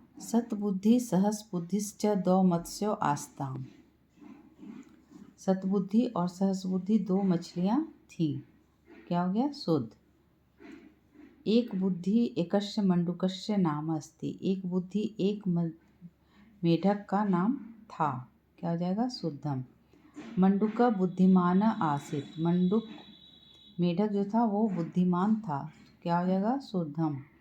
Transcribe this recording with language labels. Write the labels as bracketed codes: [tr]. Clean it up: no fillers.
[sa] सतबुद्धि सहस बुद्धिश्च 2 मत्स्यो आस्ताम। [hi] सतबुद्धि और सहस बुद्धि 2 मछलियां थी, क्या हो गया शुद्ध। [sa] एक बुद्धि एकस्य मंडूकस्य नाम अस्ति। [hi] एक बुद्धि एक मेढक का नाम था, क्या हो जाएगा शुद्धम। [sa] मंडूक बुद्धिमान आसीत। [hi] मंडूक मेढक जो था वो बुद्धिमान था, क्या हो जाएगा शुद्धम।